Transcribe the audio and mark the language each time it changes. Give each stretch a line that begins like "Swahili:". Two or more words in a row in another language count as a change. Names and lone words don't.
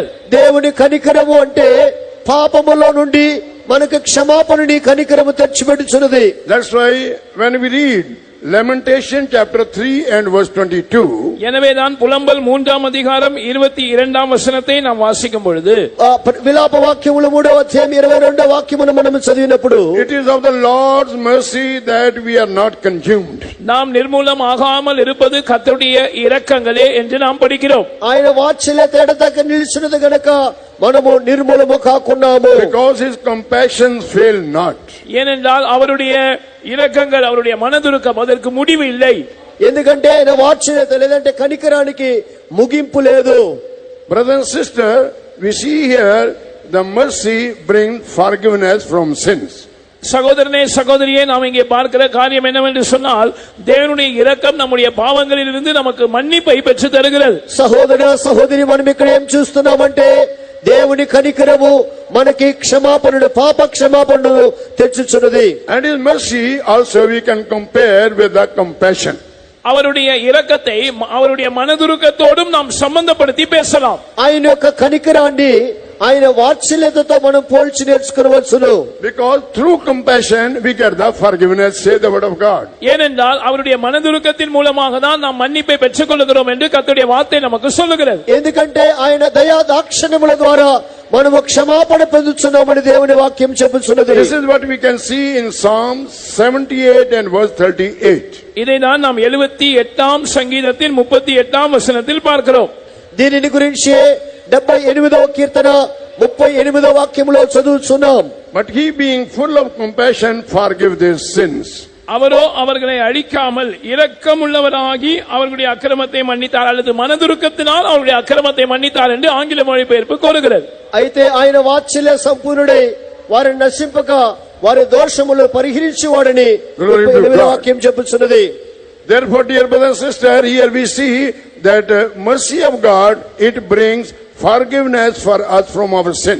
Telugu: దేవుని కనికరము అంటే పాపములో నుండి మనకు క్షమాపణని కనికరము తెచ్చిపెట్టుచున్నది.
English: That's why when we read Lamentation chapter 3 and verse 22,
Tamil: எனவேதான் புலம்பல் 3ஆம் அதிகாரம் 22ஆம் வசனத்தை நாம் வாசிக்கும் பொழுது,
Telugu: విలాప వాక్యములు 3వ అధ్యాయం 22వ వాక్యమును మనం చదివినప్పుడు,
English: it is of the Lord's mercy that we are not consumed.
Tamil: நாம் நிர்மூலம் ஆகாமல் இருப்பது கர்த்தருடைய இரக்கங்களே என்று நாம் படிக்கிறோம்.
Telugu: ఆయన వాత్సల్యత ఎడతెగక నిలిచినది గనుక మనము నిర్మూలము కాకున్నాము.
English: Because his compassions fail not.
Tamil: ஏனென்றால் அவருடைய இரக்கங்கள், அவருடைய மனதுருக்கம் அதற்கு முடிவு இல்லை.
Telugu: ఎందుకంటే ఆయన వాత్సల్యత లేదంటే కనికరానికి ముగింపు లేదు.
English: Brother and sister, we see here the mercy brings forgiveness from sins.
Tamil: சகோதரனே சகோதரியே, நாம் இங்கே பார்க்கிற காரியம் என்னவென்று சொன்னால், தேவனுடைய இரக்கம் நம்முடைய பாவங்களிலிருந்து நமக்கு மன்னிப்பை பெற்று தருகிறது.
Telugu: సహోదర సహోదరి, మనం ఇక్కడ ఏం చూస్తున్నామంటే దేవుని కనికరము మనకి క్షమాపణను, పాప క్షమాపణను తెచ్చుచున్నది.
English: And his mercy also we can compare with the compassion.
Tamil: அவருடைய இரக்கத்தை அவருடைய மனதுருக்கத்தோடும் நாம் சம்பந்தப்படுத்தி பேசலாம்.
Telugu: ఆయన యొక్క కనికరాన్ని ఆయన వాత్సల్యతతో మనం పోల్చి నేర్చుకోవచ్చును.
English: Because through compassion we get the forgiveness, say the word of God.
Tamil: ஏனென்றால் அவருடைய மனதுருக்கத்தின் மூலமாக தான் நாம் மன்னிப்பை பெற்றுக் கொள்கிறோம் என்று கர்த்தருடைய வார்த்தை நமக்கு சொல்லுகிறது.
Telugu: ఎందుకంటే ఆయన దయా దాక్షిణ్యముల ద్వారా మనము క్షమాపణ పొందుచున్నామని దేవుని వాక్యం చెప్పుచున్నది.
English: This is what we can see in Psalm 78 and verse 38.
Tamil: இதைதான் நாம் 78ஆம் சங்கீதத்தின் 38ஆம் வசனத்தில் பார்க்கிறோம்.
Telugu: దీనిని గురించి 78వ కీర్తన 38వ వాక్యములో చదువుచున్నాం.
English: But he being full of compassion forgive their sins.
Tamil: அவரோ அவர்களை அழிக்காமல் இரக்கமுள்ளவராகி அவர்களுடைய அக்கிரமத்தை மன்னித்தார், அல்லது மனதுருக்கத்தினால் அவருடைய அக்கிரமத்தை மன்னித்தார் என்று ஆங்கில மொழிபெயர்ப்பு கூறுகிறது.
Telugu: అయితే ఆయన వాత్సల్య సంపూర్ణుడై వారిని నశింపక వారి దోషములు పరిహరించువాడని 38వ వాక్యం చెప్పుచున్నది.
English: Therefore, dear brother and sister, here we see that mercy of God, it brings forgiveness for us from our sins.